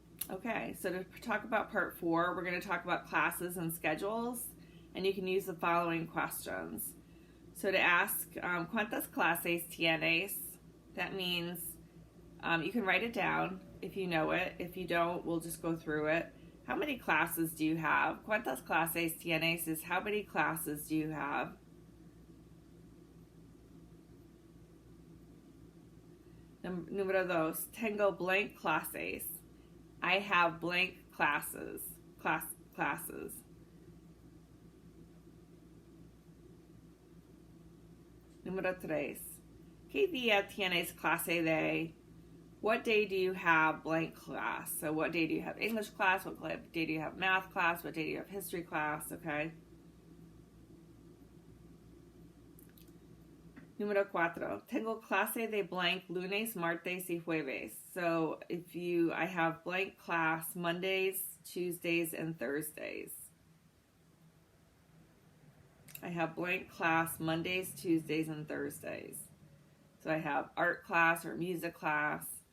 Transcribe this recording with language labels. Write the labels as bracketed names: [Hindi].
[English] Okay, so to talk about part 4, we're going to talk about classes and schedules, and you can use the following questions. So to ask, [Spanish] ¿cuántas clases tienes? [English] That means you can write it down if you know it. If you don't, we'll just go through it. How many classes do you have? [Spanish] ¿Cuántas clases tienes [English] is how many classes do you have? [Spanish] Número 2, tengo blank clases. [English] I have blank classes. Classes. [Spanish] Número 3, ¿qué día tienes clase de? [English] What day do you have blank class? So what day do you have English class? What day do you have math class? What day do you have history class? Okay. [Spanish] Número 4. Tengo clase de blank lunes, martes y jueves. [English] So I have blank class Mondays, Tuesdays, and Thursdays. I have blank class Mondays, Tuesdays, and Thursdays. So I have art class or music class.